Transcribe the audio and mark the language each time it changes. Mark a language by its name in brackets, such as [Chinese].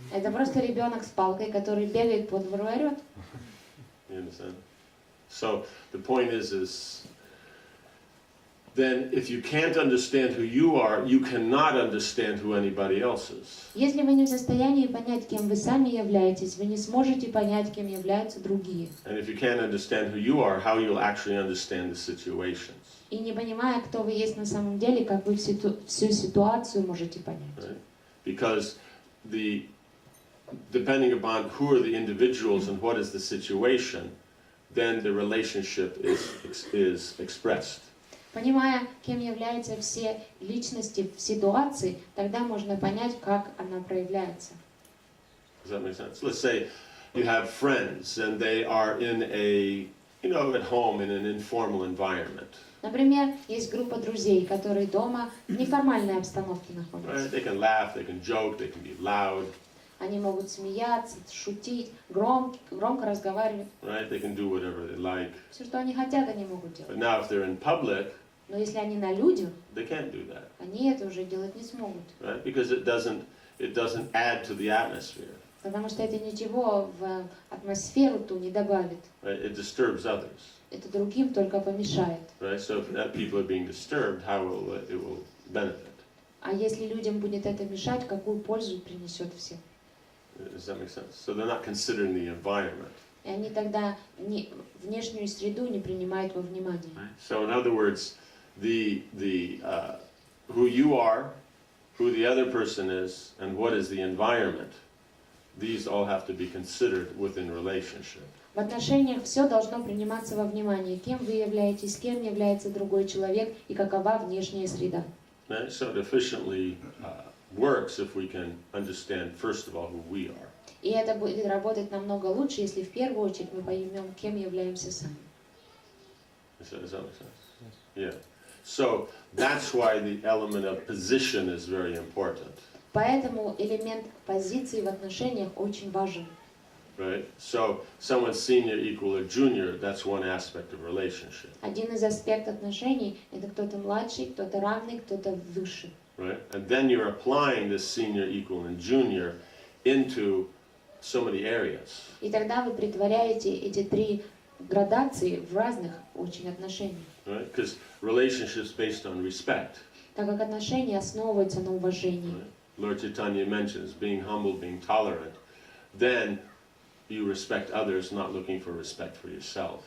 [Russian] Это просто ребенок с палкой, который бегает по двору и орет. [English] You understand? So the point is then if you can't understand who you are, you cannot understand who anybody else is. [Russian] Если вы не в состоянии понять, кем вы сами являетесь, вы не сможете понять, кем являются другие. [English] And if you can't understand who you are, how you'll actually understand the situations. [Russian] И не понимая, кто вы есть на самом деле, как вы всю ситуацию можете понять. [English] Right? Because depending upon who are the individuals and what is the situation, then the relationship is expressed. [Russian] Понимая, кем являются все личности в ситуации, тогда можно понять, как она проявляется. [English] Does that make sense? Let's say you have friends and they are in at home in an informal environment. [Russian] Например, есть группа друзей, которые дома в неформальной обстановке [English] Right? [Russian] находятся. [English] They can laugh, they can joke, they can be loud. [Russian] Они могут смеяться, шутить, громко разговаривать. [English] Right? They can do whatever they like. [Russian] Все, что они хотят, они могут делать. [English] now if they're in public, [Russian] Но если они на людях, [English] they can't do that. [Russian] они это уже делать не смогут. [English] Right? Because it doesn't add to the atmosphere. [Russian] Потому что это ничего в атмосферу ту не добавит. [English] Right? It disturbs others. [Russian] Это другим только помешает. [English] Right? So if that people are being disturbed, how will it will benefit? [Russian] А если людям будет это мешать, какую пользу принесет всем? [English] Does that make sense? So they're not considering the environment. [Russian] И они тогда внешнюю среду не принимают во внимание. [English] So in other words, who you are, who the other person is, and what is the environment, these all have to be considered within relationship. [Russian] В отношениях все должно приниматься во внимание. Кем вы являетесь, кем является другой человек и какова внешняя среда. [English] Right? So it efficiently works if we can understand, first of all, who we are. [Russian] И это будет работать намного лучше, если в первую очередь мы поймем, кем являемся сами. [English] Does that make sense? Yeah. So that's why the element of position is very important. [Russian] Поэтому элемент позиции в отношениях очень важен. [English] Right? So someone's senior, equal, or junior, that's one aspect of relationship. [Russian] Один из аспектов отношений – это кто-то младший, кто-то равный, кто-то выше. [English] Right? And then you're applying this senior, equal, and junior into so many areas. [Russian] И тогда вы претворяете эти три градации в разных очень отношениях. [English] Right? Because relationships based on respect. [Russian] Так как отношения основываются на уважении. [English] Right? Lord Chaitanya mentions being humble, being tolerant. Then you respect others, not looking for respect for yourself.